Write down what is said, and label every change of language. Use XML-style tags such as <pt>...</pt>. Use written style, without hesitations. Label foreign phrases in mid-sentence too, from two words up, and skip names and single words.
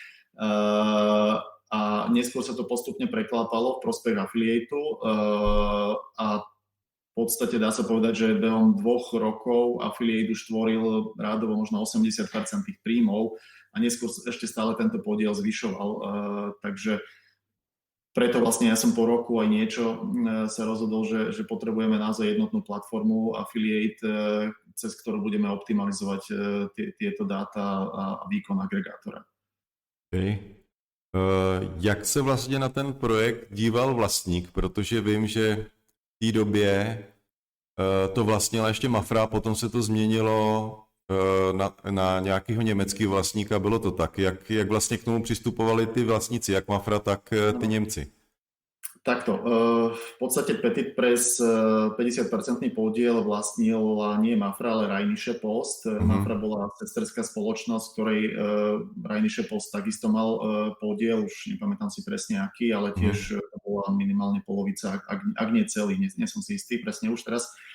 <sk>A neskôr sa to postupne preklápalo v prospech affiliateu a v podstate dá sa povedať, že behom 2 rokov affiliate už tvoril rádovo možno 80% tých príjmov a neskôr ešte stále tento podiel zvyšoval. Takže preto vlastne ja som po roku aj niečo sa rozhodol, že potrebujeme naozaj jednotnú platformu affiliate, cez ktorú budeme optimalizovať tieto dáta a výkon agregátora.</sk> <en>Okay.</en> <cs>Jak se vlastně na ten projekt díval vlastník, protože vím, že v té době to vlastnila ještě Mafra, potom se to změnilo na nějakého německého vlastníka, bylo to tak. Jak vlastně k tomu přistupovali ty vlastníci, jak Mafra, tak ty Němci?</cs> <sk>Takto, v podstate Petit Press 50% podiel vlastnil nie Mafra, ale Rheinische Post. Mafra bola sesterská spoločnosť, ktorej Rheinische Post takisto mal podiel, už nepamätám si presne aký, ale tiež bola minimálne polovica, ak nie celý, nie som si istý presne už teraz.</sk>